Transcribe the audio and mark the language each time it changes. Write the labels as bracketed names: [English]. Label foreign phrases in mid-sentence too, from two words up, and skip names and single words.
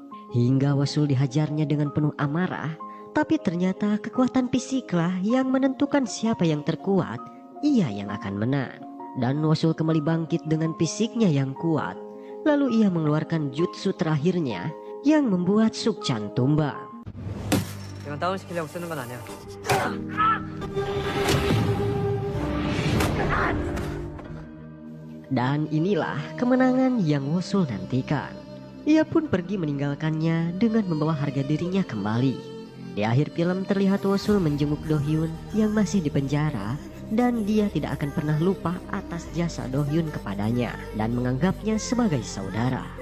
[Indonesian] Hingga Wosul dihajarnya dengan penuh amarah. Tapi ternyata kekuatan fisiklah yang menentukan siapa yang terkuat, ia yang akan menang. Dan Wosul kembali bangkit dengan fisiknya yang kuat. Lalu ia mengeluarkan jutsu terakhirnya yang membuat Sukchan tumbang. [Korean] 이건 다운시키려고 쓰는 건 아니야. [Indonesian] Dan inilah kemenangan yang Wosul nantikan. Ia pun pergi meninggalkannya dengan membawa harga dirinya kembali. Di akhir film terlihat Wosul menjenguk Do Hyun yang masih di penjara dan dia tidak akan pernah lupa atas jasa Do Hyun kepadanya dan menganggapnya sebagai saudara.